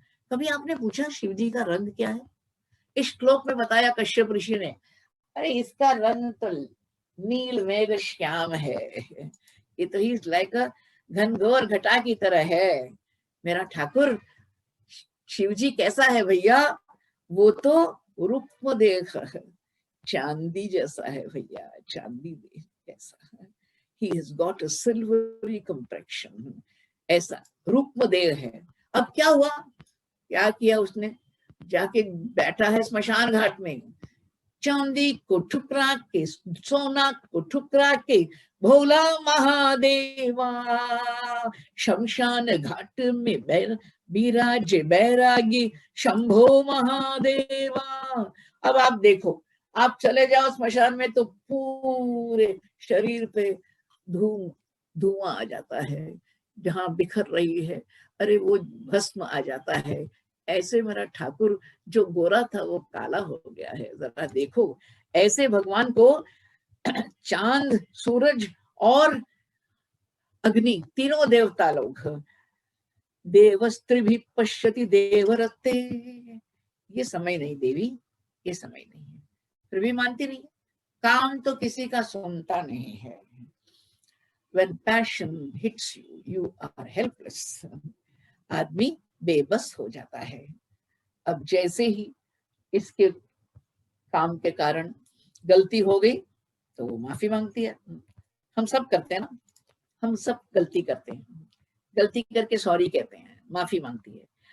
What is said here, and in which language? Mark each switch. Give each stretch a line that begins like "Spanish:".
Hindi: कभी आपने पूछा शिव जी का रंग क्या है? इस श्लोक में बताया कश्यप ऋषि ने, अरे इसका रंग तो नील मेघ श्याम है, ये तो
English: ही like a
Hindi: घनघोर घटा की तरह है। मेरा ठाकुर शिव जी कैसा है भैया? वो तो रूप देख चांदी जैसा है भैया, चांदी जैसा है।
English: He has got a silvery complexion,
Hindi: ऐसा रूपमदेह है। अब क्या हुआ? क्या किया उसने? जाके बैठा है स्मशान घाट में, चांदी को ठुकरा के, सोना को ठुकरा के, भोला महादेवा शमशान घाट में विराज बैरागी शंभो महादेवा। अब आप देखो, आप चले जाओ स्मशान में तो पूरे शरीर पे धुआं आ जाता है, जहां बिखर रही है अरे वो भस्म आ जाता है। ऐसे मेरा ठाकुर जो गोरा था वो काला हो गया है। जरा देखो, ऐसे भगवान को चांद, सूरज और अग्नि, तीनों देवता लोग, देवस्त्री भी पश्यति देवरते। ये समय नहीं देवी, ये समय नहीं है। फिर भी मानती नहीं, काम तो किसी का सुनता नहीं है।
English: When passion hits you, you are helpless.
Hindi: आदमी बेबस हो जाता है। अब जैसे ही इसके काम के कारण गलती हो गई तो वो माफी मांगती है। हम सब करते हैं ना, हम सब गलती करते हैं, गलती करके सॉरी कहते हैं, माफी मांगती है।